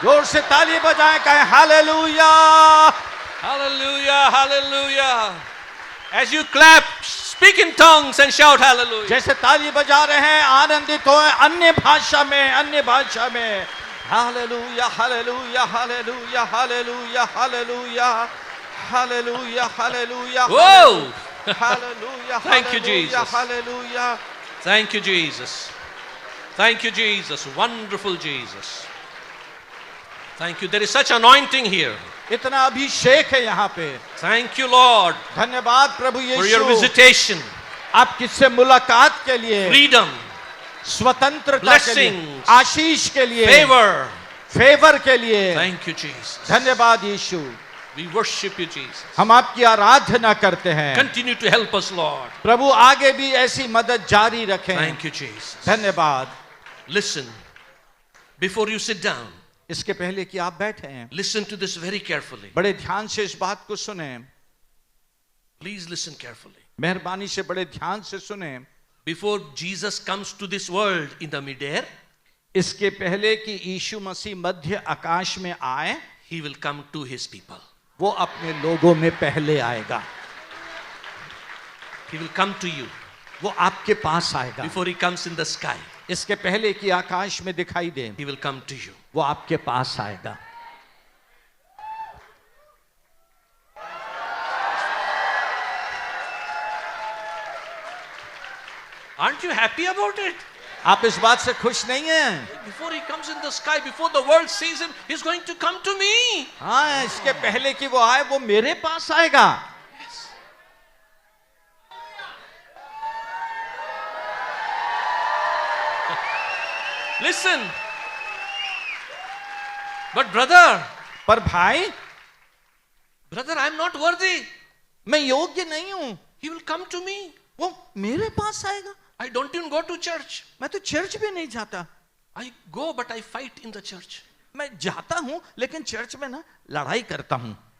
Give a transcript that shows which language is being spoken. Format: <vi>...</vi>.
<hi>जोर से ताली बजाएं, कहें hallelujah.</hi> <en>Hallelujah, hallelujah. As you clap, speak in tongues and shout hallelujah.</en> <hi>जैसे ताली बजा रहे हैं, आनंदित हो अन्य भाषा में, अन्य भाषा में। Hallelujah, hallelujah, hallelujah, hallelujah, hallelujah, hallelujah, hallelujah. Whoa! Hallelujah.</hi> <en>Thank you, Jesus.</en> <hi>Hallelujah.</hi> <en>Thank you, Jesus. Thank you, Jesus. Wonderful Jesus. Thank you. There is such anointing here.</en> <hi>इतना अभिषेक है यहाँ पे।</hi> <en>Thank you, Lord,</en> <hi>धन्यवाद प्रभु</hi> <en>for your</en> <hi>Yeshu,</hi> <en>visitation,</en> <hi>आपकी से मुलाकात के लिए,</hi> <en>freedom,</en> <hi>स्वतंत्रता के लिए,</hi> <en>blessings,</en> <hi>आशीष के लिए,</hi> <en>favor.</en> <hi>फेवर के लिए।</hi> <en>Thank you, Jesus.</en> <hi>धन्यवाद यीशु।</hi> <en>We worship you, Jesus.</en> <hi>हम आपकी आराधना करते हैं।</hi> <en>Continue to help us, Lord.</en> <hi>प्रभु आगे भी ऐसी मदद जारी रखें।</hi> <en>Thank you, Jesus.</en> <hi>धन्यवाद।</hi> <en>Listen, before you sit down,</en> <hi>इसके पहले कि आप बैठे हैं,</hi> <en>listen to this very carefully.</en> <hi>बड़े ध्यान से इस बात को सुने।</hi> <en>Please listen carefully.</en> <hi>मेहरबानी से बड़े ध्यान से सुने।</hi> <en>Before Jesus comes to this world in the midair,</en> <hi>इसके पहले कि यीशु मसीह मध्य आकाश में आए,</hi> <en>he will come to his people.</en> <hi>वो अपने लोगों में पहले आएगा।</hi> <en>He will come to you</en> <hi>वो आपके पास आएगा।</hi> <en>before he comes in the sky.</en> <hi>इसके पहले कि आकाश में दिखाई दे,</hi> <en>He will come to you.</en> <hi>वो आपके पास आएगा।</hi> <en>Aren't you happy about it?</en> <hi>आप इस बात से खुश नहीं हैं?</hi> <en>Before he comes in the sky, before the world sees him, he's going to come to me.</en> <hi>हाँ, इसके पहले कि वो आए, वो मेरे पास आएगा।</hi> <en>Listen. But brother,</en> <hi>पर भाई,</hi> <en>Brother, I am not worthy.</en> <hi>मैं योग्य नहीं हूं,</hi> <en>He will come to me.</en> <hi>वो मेरे पास आएगा।</hi> <en>I don't even go to church.</en> <hi>मैं तो चर्च भी नहीं जाता।</hi> <en>I go, but I fight in the church.</en> <hi>मैं जाता हूं लेकिन चर्च में ना लड़ाई करता हूं।</hi>